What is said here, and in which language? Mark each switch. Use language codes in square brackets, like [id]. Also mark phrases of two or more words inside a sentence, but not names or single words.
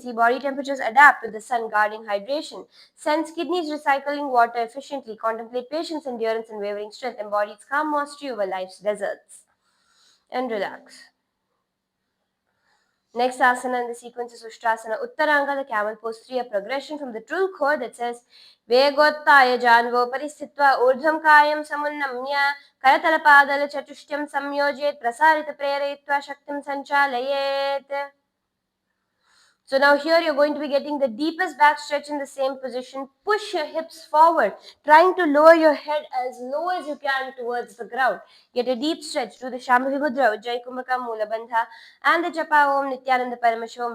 [en] See body temperatures adapt with the sun, guarding hydration. Sense kidneys recycling water efficiently. Contemplate patience, endurance, and wavering strength. Embody its calm mastery over life's deserts. And relax. Next asana in the sequence is Ushtrasana Uttaranga, the camel pose 3, a progression from the true core that says [sa] वेगोत्तया जान्वो परिस्थित्वा ऊर्ध्वं कायं समुन्नम्य करतलपदल चतुष्यं संयोजेत् प्रसारिता प्रेरयित्वा शक्तिं संचालयेत्. [en] So now here you're going to be getting the deepest back stretch in the same position. Push your hips forward, trying to lower your head as low as you can towards the ground. Get a deep stretch. Do the Shambhavi Mudra, Ujjayi Kumbhaka, Moola Bandha, and the Japa Om Nithyananda Parameshwam.